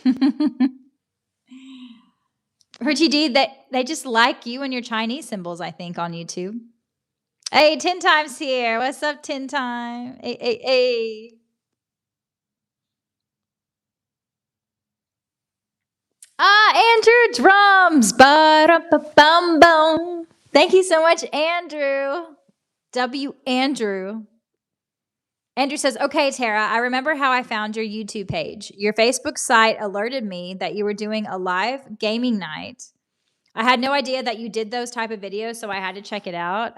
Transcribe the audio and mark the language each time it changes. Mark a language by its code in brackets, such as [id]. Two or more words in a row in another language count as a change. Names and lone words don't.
[en] Richie D, they just like you and your Chinese symbols, I think, on YouTube. Hey, 10 times here. What's up, 10 time? Hey. Andrew drums. Ba-da-ba-bum-bum. Thank you so much, Andrew. Andrew. Andrew says, okay, Tara, I remember how I found your YouTube page. Your Facebook site alerted me that you were doing a live gaming night. I had no idea that you did those type of videos, so I had to check it out.